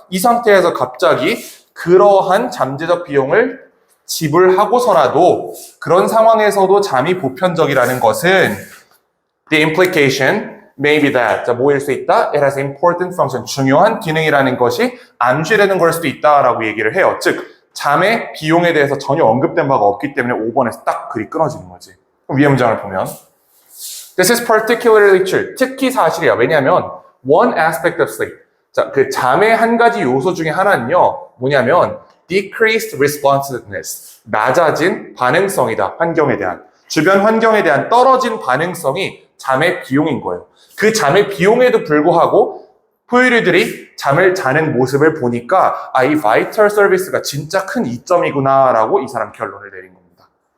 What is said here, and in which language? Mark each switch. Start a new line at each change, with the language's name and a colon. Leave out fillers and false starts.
Korean: 이 상태에서 갑자기 그러한 잠재적 비용을 지불하고서라도 그런 상황에서도 잠이 보편적이라는 것은
English: the implication may be that,
Korean: 자, 뭐일 수 있다?
English: It has important function,
Korean: 중요한 기능이라는 것이 암시되는 걸 수도 있다라고 얘기를 해요. 즉 잠의 비용에 대해서 전혀 언급된 바가 없기 때문에 5번에서 딱 글이 끊어지는 거지. 그럼 위에 문장을 보면
English: This is particularly true.
Korean: 특히 사실이야. 왜냐하면
English: one aspect of sleep,
Korean: 자, 그 잠의 한 가지 요소 중에 하나는요, 뭐냐면 decreased responsiveness, 낮아진 반응성이다. 환경에 대한. 주변 환경에 대한 떨어진 반응성이 잠의 비용인 거예요. 그 잠의 비용에도 불구하고 포유류들이 잠을 자는 모습을 보니까 이 바이털 서비스가 진짜 큰 이점이구나 라고 이 사람 결론을 내린 겁니다.